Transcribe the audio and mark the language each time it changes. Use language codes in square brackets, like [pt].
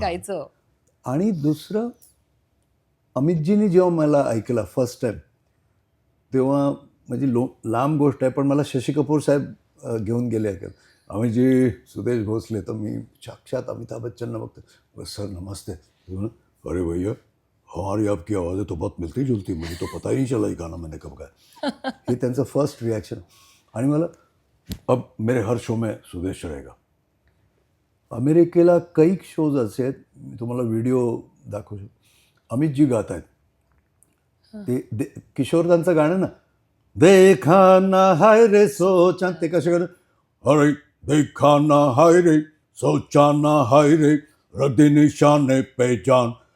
[mr] गायचं. आणि दुसरं, अमितजींनी जेव्हा मला ऐकला फर्स्ट टाइम, तेव्हा म्हणजे लांब गोष्ट आहे, पण मला शशी कपूर साहेब घेऊन गेले ऐकायला. अमितजी, सुदेश भोसले. तर मी साक्षात अमिताभ बच्चनना बघतो. [hi] सर नमस्ते. अरे भैया, हमारी आपकी आवाज़ें तो बहुत मिलती जुलती, मुझे तो पता ही नहीं चला ये गाना मैंने कब गाया. [mr] हे त्यांचं फर्स्ट रिॲक्शन. आणि मला [hi] अब मेरे हर शो में सुदेश रहेगा. [mr] अमेरिकेला कैक शोज असे आहेत, मी तुम्हाला व्हिडिओ दाखवू शकतो. अमितजी गात आहेत ते किशोरदांचं गाणं ना, [hi] देखा ना हाय रे सोचा, [mr] ते कसं गाणं, [hi] अरे देखा ना हाय रे सोचा ना हाय रे रद्दी निशाने पे जान.